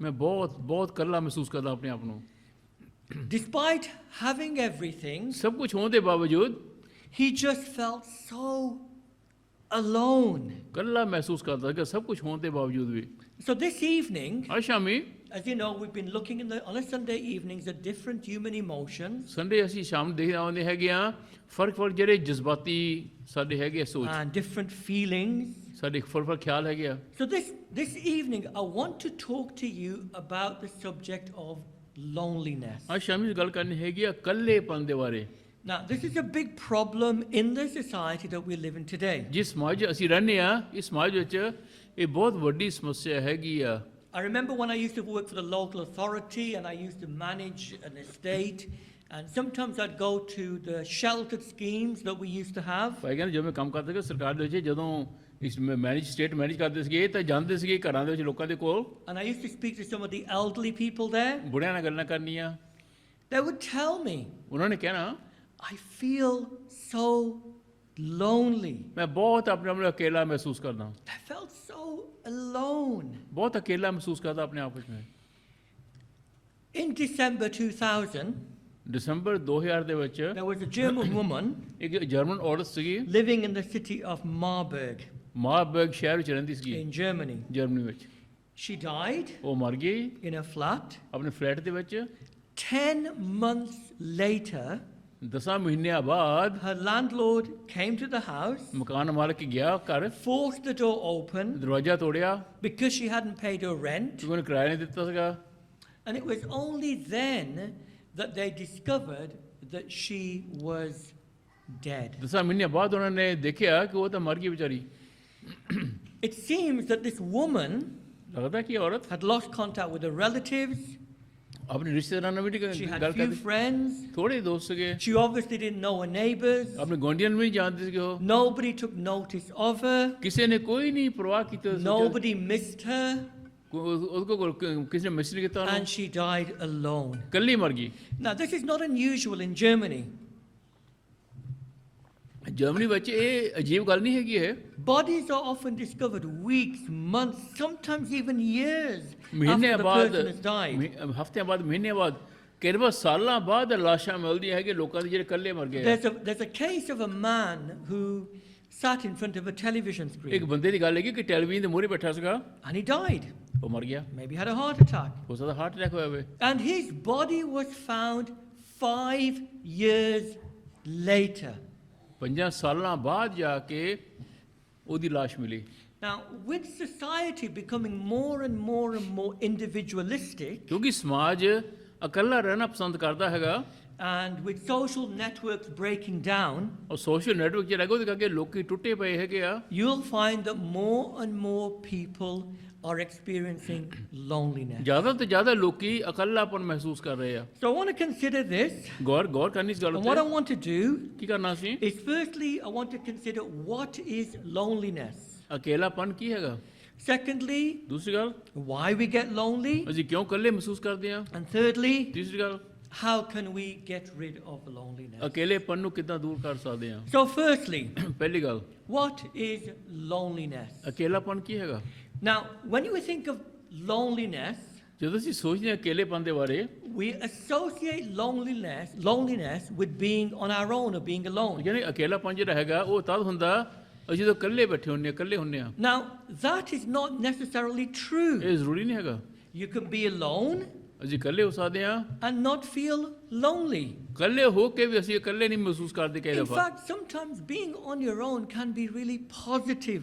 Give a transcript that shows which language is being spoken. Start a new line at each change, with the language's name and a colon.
Punjabi: ਮੈਂ ਬਹੁਤ ਬਹੁਤ ਇਕੱਲਾ ਮਹਿਸੂਸ ਕਰਦਾ ਆਪਣੇ ਆਪ ਨੂੰ।
English: Despite having everything,
Punjabi: ਸਭ ਕੁਝ ਹੋਣ ਦੇ ਬਾਵਜੂਦ
English: he just felt so alone.
Punjabi: ਇਕੱਲਾ ਮਹਿਸੂਸ ਕਰਦਾ ਕਿ ਸਭ ਕੁਝ ਹੋਣ ਦੇ ਬਾਵਜੂਦ ਵੀ।
English: So this evening,
Punjabi: ਅੱਜ ਸ਼ਾਮੀ,
English: as you know, we've been looking on a Sunday evenings at different human emotions
Punjabi: Sunday ਅਸੀਂ ਸ਼ਾਮ ਦੇਖਦੇ ਆਉਂਦੇ ਹੈਗੇ ਆ, ਫਰਕ ਜਿਹੜੇ ਜਜ਼ਬਾਤੀ ਸਾਡੇ ਹੈਗੇ ਆ, ਸੋਚ
English: and different feelings.
Punjabi: ਸਾਡੇ ਫਰਕ ਖਿਆਲ ਹੈਗੇ ਆ।
English: So this evening, I want to talk to you about the subject of loneliness.
Punjabi: ਅੱਜ ਸ਼ਾਮੀ ਗੱਲ ਕਰਨੀ ਹੈਗੀ ਆ ਇਕੱਲੇਪਨ ਦੇ ਬਾਰੇ।
English: Now, this is a big problem in the society that we live in today.
Punjabi: ਜਿਸ ਸਮਾਜ 'ਚ ਅਸੀਂ ਰਹਿੰਦੇ ਆ, ਇਸ ਸਮਾਜ ਵਿੱਚ ਇਹ ਬਹੁਤ ਵੱਡੀ ਸਮੱਸਿਆ ਹੈਗੀ ਆ।
English: I remember when I used to work for the local authority and I used to manage an estate, and sometimes I'd go to the sheltered schemes that we used to have.
Punjabi: ਭਾਈ ਕਹਿੰਦੇ ਜਦੋਂ ਮੈਂ ਕੰਮ ਕਰਦਾ ਸੀ ਸਰਕਾਰ ਦੇ ਵਿੱਚ, ਜਦੋਂ ਇਸ ਸਟੇਟ ਮੈਨੇਜ ਕਰਦੇ ਸੀਗੇ ਤਾਂ ਜਾਂਦੇ ਸੀਗੇ ਘਰਾਂ ਦੇ ਵਿੱਚ ਲੋਕਾਂ ਦੇ ਕੋਲ,
English: And I used to speak to some of the elderly people there.
Punjabi: ਬੁੜਿਆਂ ਨਾਲ ਗੱਲਾਂ ਕਰਨੀਆਂ।
English: They would tell me,
Punjabi: ਉਹਨਾਂ ਨੇ ਕਹਿਣਾ
English: I feel so lonely.
Punjabi: ਮੈਂ ਬਹੁਤ ਆਪਣੇ ਆਪ ਨੂੰ ਅਕੇਲਾ ਮਹਿਸੂਸ ਕਰਦਾ,
English: I felt so alone.
Punjabi: ਬਹੁਤ ਅਕੇਲਾ ਮਹਿਸੂਸ ਕਰਦਾ ਆਪਣੇ ਆਪ ਵਿੱਚ ਮੈਂ।
English: In December 2000,
Punjabi: ਦਸੰਬਰ 2000 ਦੇ ਵਿੱਚ
English: there was a German woman
Punjabi: ਇੱਕ ਜਰਮਨ ਔਰਤ ਸੀਗੀ,
English: living in the city of Marburg
Punjabi: Marburg ਸ਼ਹਿਰ ਵਿੱਚ ਰਹਿੰਦੀ ਸੀਗੀ,
English: in Germany.
Punjabi: ਜਰਮਨੀ ਵਿੱਚ।
English: She died
Punjabi: ਉਹ ਮਰ ਗਈ
English: in a flat.
Punjabi: ਆਪਣੇ ਫਲੈਟ ਦੇ ਵਿੱਚ।
English: 10 months later,
Punjabi: 10 ਮਹੀਨਿਆਂ ਬਾਅਦ
English: her landlord came to the house,
Punjabi: ਮਕਾਨ ਮਾਲਕ ਗਿਆ ਘਰ,
English: forced the door open
Punjabi: ਦਰਵਾਜ਼ਾ ਤੋੜਿਆ
English: because she hadn't paid her rent.
Punjabi: ਕਿਉਂਕਿ ਉਹਨੇ ਕਿਰਾਇਆ ਨਹੀਂ ਦਿੱਤਾ ਸੀਗਾ।
English: And it was only then that they discovered that she was dead.
Punjabi: 10 ਮਹੀਨਿਆਂ ਬਾਅਦ ਉਹਨਾਂ ਨੇ ਦੇਖਿਆ ਕਿ ਉਹ ਤਾਂ ਮਰ ਗਈ ਵਿਚਾਰੀ।
English: It seems that this woman
Punjabi: ਲੱਗਦਾ ਕਿ ਔਰਤ
English: had lost contact with her relatives.
Punjabi: ਆਪਣੇ ਰਿਸ਼ਤੇਦਾਰਾਂ ਨਾਲ ਵੀ
English: She
Punjabi: ਨਹੀਂ
English: had
Punjabi: ਗੱਲ
English: few
Punjabi: ਕਰਦੀ,
English: friends.
Punjabi: ਥੋੜੇ ਦੋਸਤ ਸੀਗੇ,
English: She obviously didn't know her neighbors.
Punjabi: ਆਪਣੇ ਗੁਆਂਢੀਆਂ ਨੂੰ ਵੀ ਨਹੀਂ ਜਾਣਦੇ ਸੀਗੇ ਉਹ।
English: Nobody took notice of her.
Punjabi: ਕਿਸੇ ਨੇ ਕੋਈ ਨਹੀਂ ਪਰਵਾਹ ਕੀਤੀ,
English: Nobody missed her.
Punjabi: ਉਹਦੇ ਕੋਲ ਕਿਸੇ ਨੇ ਮਿਸ ਨਹੀਂ ਕੀਤਾ ਉਹਨੂੰ,
English: And she died alone.
Punjabi: ਇਕੱਲੀ ਮਰ ਗਈ।
English: Now, this is not unusual in Germany.
Punjabi: Germany ਵਿੱਚ ਇਹ ਅਜੀਬ ਗੱਲ ਨਹੀਂ ਹੈਗੀ ਇਹ।
English: Bodies are often discovered weeks, months, sometimes even years after
Punjabi: ਮਹੀਨਿਆਂ
English: the
Punjabi: ਬਾਅਦ,
English: person has died.
Punjabi: ਹਫ਼ਤਿਆਂ ਬਾਅਦ, ਮਹੀਨਿਆਂ ਬਾਅਦ, ਕਈ ਵਾਰ ਸਾਲਾਂ ਬਾਅਦ ਲਾਸ਼ਾਂ ਮਿਲਦੀਆਂ ਹੈਗੀਆਂ ਲੋਕਾਂ ਦੀ ਜਿਹੜੇ ਇਕੱਲੇ ਮਰ ਗਏ।
English: There's a case of a man who sat in front of a television
Punjabi: ਇੱਕ
English: screen
Punjabi: ਬੰਦੇ ਦੀ ਗੱਲ ਹੈਗੀ ਕਿ ਟੈਲੀਵਿਜ਼ਨ ਦੇ ਮੂਹਰੇ ਬੈਠਾ ਸੀਗਾ,
English: and he died.
Punjabi: ਉਹ ਮਰ ਗਿਆ।
English: Maybe had a heart attack.
Punjabi: ਹੋ ਸਕਦਾ ਹਾਰਟ ਅਟੈਕ ਹੋਇਆ ਹੋਵੇ।
English: And his body was found 5 years later.
Punjabi: 5 ਸਾਲਾਂ ਬਾਅਦ ਜਾ ਕੇ ਉਹਦੀ ਲਾਸ਼ ਮਿਲੀ।
English: Now, with society becoming more and more individualistic,
Punjabi: ਕਿਉਂਕਿ ਸਮਾਜ ਇਕੱਲਾ ਰਹਿਣਾ ਪਸੰਦ ਕਰਦਾ ਹੈਗਾ,
English: and with social networks breaking down,
Punjabi: ਔਰ ਸੋਸ਼ਲ ਨੈਟਵਰਕ ਜਿਹੜਾ ਹੈਗਾ ਉਹਦੇ ਕਰਕੇ ਲੋਕੀ ਟੁੱਟੇ ਪਏ ਹੈਗੇ ਆ।
English: you'll find that more and more people are experiencing loneliness.
Punjabi: ਜ਼ਿਆਦਾ ਤੋਂ ਜ਼ਿਆਦਾ ਲੋਕੀ ਇਕੱਲਾਪਨ ਮਹਿਸੂਸ ਕਰ ਰਹੇ ਆ।
English: So I want to consider this.
Punjabi: ਗੌਰ ਕਰਨੀ ਇਸ ਗੱਲ
English: And what I
Punjabi: ਉੱਤੇ।
English: want to do
Punjabi: ਕੀ ਕਰਨਾ ਸੀ?
English: is firstly, I want to consider what is loneliness.
Punjabi: ਅਕੇਲਾਪਨ ਕੀ ਹੈਗਾ?
English: Secondly,
Punjabi: ਦੂਸਰੀ ਗੱਲ,
English: why we get lonely.
Punjabi: ਅਸੀਂ ਕਿਉਂ ਇਕੱਲੇ ਮਹਿਸੂਸ ਕਰਦੇ ਆ?
English: And thirdly,
Punjabi: ਤੀਸਰੀ ਗੱਲ,
English: how can we get rid of loneliness.
Punjabi: ਅਕੇਲੇਪਨ ਨੂੰ ਕਿੱਦਾਂ ਦੂਰ ਕਰ ਸਕਦੇ ਆ?
English: So firstly,
Punjabi: ਪਹਿਲੀ ਗੱਲ,
English: what is loneliness?
Punjabi: ਅਕੇਲਾਪਨ ਕੀ ਹੈਗਾ?
English: Now, when you think of loneliness,
Punjabi: ਜਦੋਂ ਅਸੀਂ ਸੋਚਦੇ ਹਾਂ ਅਕੇਲੇਪਨ ਦੇ ਬਾਰੇ,
English: we associate loneliness with being on our own or being alone.
Punjabi: ਯਾਨੀ ਅਕੇਲਾਪਨ ਜਿਹੜਾ ਹੈਗਾ ਉਹ ਤਦ ਹੁੰਦਾ ਅਸੀਂ ਜਦੋਂ ਇਕੱਲੇ ਬੈਠੇ ਹੁੰਦੇ ਆ, ਇਕੱਲੇ ਹੁੰਦੇ ਆ।
English: Now, that is not necessarily true.
Punjabi: ਇਹ ਜ਼ਰੂਰੀ ਨਹੀਂ ਹੈਗਾ।
English: You can be alone
Punjabi: ਅਸੀਂ ਇਕੱਲੇ ਹੋ ਸਕਦੇ ਆ,
English: and not feel lonely.
Punjabi: ਇਕੱਲੇ ਹੋ ਕੇ ਵੀ ਅਸੀਂ ਇਕੱਲੇ ਨਹੀਂ ਮਹਿਸੂਸ ਕਰਦੇ ਕਈ
English: In
Punjabi: ਦਫਾ।
English: fact, sometimes being on your own can be really positive,